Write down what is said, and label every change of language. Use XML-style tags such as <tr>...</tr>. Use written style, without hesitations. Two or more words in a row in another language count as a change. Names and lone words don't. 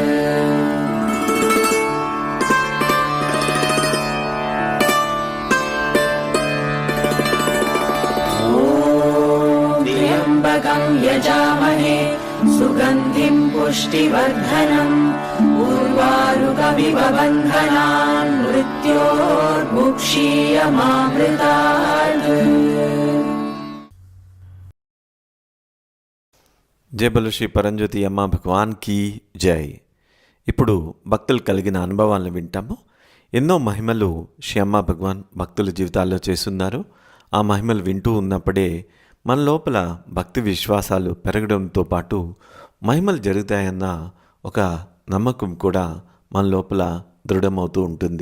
<sa>ॐ त्र्यम्बकं यजामहे सुगन्धिं पुष्टिवर्धनम् उर्वारुकमिव बन्धनान् मृत्योर्मुक्षीयमामृतात्।</sa> <te>జై బలు శ్రీ పరంజ్యోతి అమ్మ భగవాన్ కీ జై. ఇప్పుడు భక్తులు కలిగిన అనుభవాలను వింటాము. ఎన్నో మహిమలు శ్రీ అమ్మ భగవాన్ భక్తుల జీవితాల్లో చేస్తున్నారు. ఆ మహిమలు వింటూ ఉన్నప్పుడే మన లోపల భక్తి విశ్వాసాలు పెరగడంతో పాటు మహిమలు జరుగుతాయన్న ఒక నమ్మకం కూడా మన లోపల దృఢమవుతూ ఉంటుంది.</te>